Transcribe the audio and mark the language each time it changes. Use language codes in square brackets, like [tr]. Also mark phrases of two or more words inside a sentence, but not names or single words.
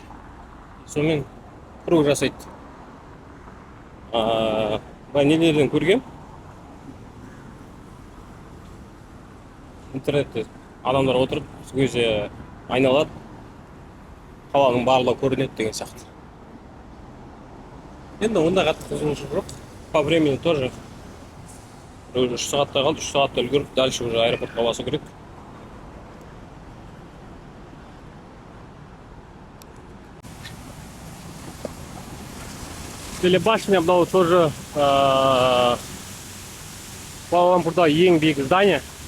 [kk] Сонымен круг жасайды. Нелерден көргем. Интернетте адамдар отырып, көзі айналады, қаланың барлығы көрінеді деген сияқты. Енді онда қатты қызығушылық жоқ. [ru] По времени тоже. [kk] 3 сағатта қалды, 3 сағатта үлгеріп, [ru] дальше уже [kk] аэропортқа басу керек. Телебашня, мынау тоже Куала-Лумпурда ең биік здание.